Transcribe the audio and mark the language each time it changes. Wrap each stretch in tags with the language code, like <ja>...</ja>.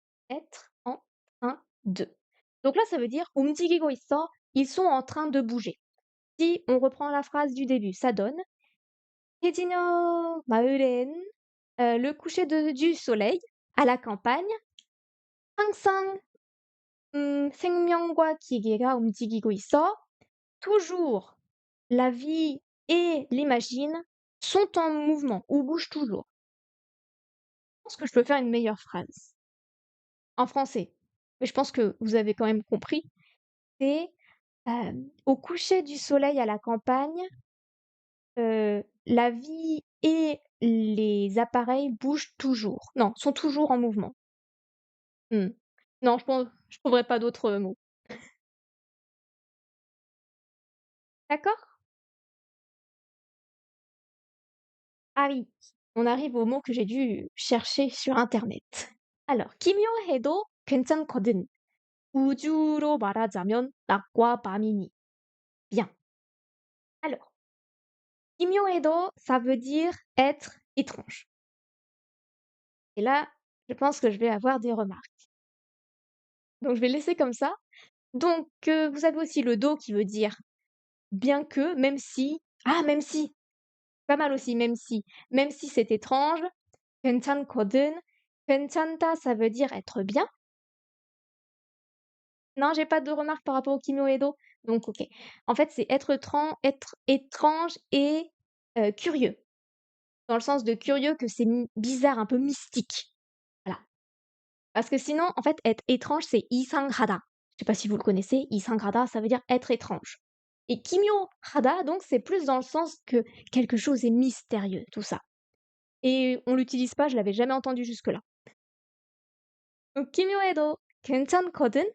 <fr>Être en train de. Donc là, ça veut dire</fr> <ko>움직이고 있어.</ko> <fr>Ils sont en train de bouger. Si on reprend la phrase du début, ça donne</fr> <ko>해지녀 마을엔</ko> <fr>le coucher du soleil à la campagne.</fr> <ko>항상 생명과 기계가 움직이고 있어.</ko> <fr>Toujours, la vie et les machines sont en mouvement ou bougent toujours. Je pense que je peux faire une meilleure phrase en français, mais je pense que vous avez quand même compris. C'est au coucher du soleil à la campagne, la vie et les appareils bougent toujours. Non, sont toujours en mouvement. Mmh. Non, je trouverai pas d'autres mots. D'accord? Ah oui, on arrive au mot que j'ai dû chercher sur internet.</fr> <ko>Alors, 기묘해도 괜찮거든. 우주로 말하자면 낮과 밤이니.</ko> <fr>Bien. Alors, 기묘해도, ça veut dire être étrange. Et là, je pense que je vais avoir des remarques. Donc je vais laisser comme ça. Donc, vous avez aussi le do qui veut dire bien que, même si. Ah, même si! Pas mal aussi, même si. Même si c'est étrange. 괜찮거든. 괜찮다, ça veut dire être bien. Non, j'ai pas de remarques par rapport au Kimoedo. Donc, ok. En fait, c'est être étrange et curieux. Dans le sens de curieux, que c'est bizarre, un peu mystique. Voilà. Parce que sinon, en fait, être étrange, c'est 이상하다. Je sais pas si vous le connaissez. 이상하다, ça veut dire être étrange. Et 기묘하다, donc, c'est plus dans le sens que quelque chose est mystérieux, tout ça. Et on l'utilise pas, je l'avais jamais entendu jusque-là.</fr> <ko>Donc, 기묘해도 괜찮거든?</ko>